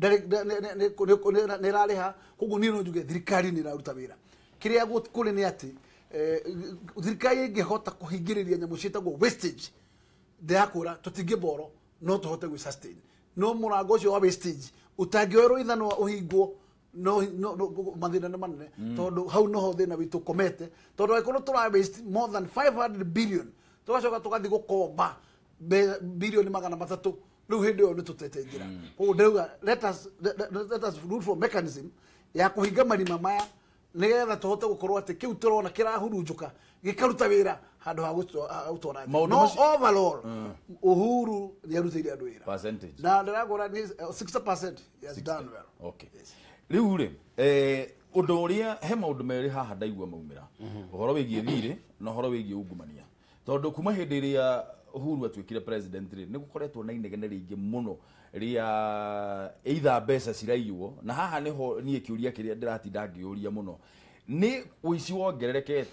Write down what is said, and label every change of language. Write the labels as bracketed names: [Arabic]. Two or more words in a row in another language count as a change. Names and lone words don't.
[Kikuyu] nĩ ĩrarĩha koguo niĩ no njuge thirikari nĩ ĩraruta wĩra kĩrĩa kũrĩ nĩ atĩ thirikari ĩngĩhota kũhingĩrĩria nyamũ ciĩtagwo wastage ndĩrakũra tũtingĩboro no tũhote gwĩ sustain no mũrango ũcio wa wastage ũtangĩoerwo ithanwa ũhingwo no mathina nĩ manene tondũ hau noho thĩna witũ komete tondũ angĩkorwo tũra waste [English] more than 500 billion [Kikuyu] tũgacoka tũgathiĩ gũkomba bilioni 300 rĩu hĩndĩ ĩyo nĩ tũtete njĩra koguo ndĩrauga [English] let us look for mechanism [Kikuyu] ya kũhinga marima maya nĩgetha tũhote gũkorwo atĩ kĩu tũrona kĩrahurunjũka gĩkaruta wĩra handũ ha gũtwara no overall Uhuru nĩarutĩire andũ wĩra percentage na ndĩragũra 60% [English] has done well. [Kikuyu] Okay. Rĩu rĩ ũndũ ũrĩa he maũndũ merĩ haha ndaigua maumĩra ũhoro wĩgiĩ thirĩ na ũhoro wĩgiĩ ungumania tondũ kuma hĩndĩ ĩrĩa Uhuru atuĩkire president rĩ nĩ gũkoretwo na inegene rĩingĩ mũno rĩa either mbeca ciraiywo na haha nĩho niĩ kĩũria kĩrĩa ndĩratinda ngĩũria mũno nĩ ũici wongererekete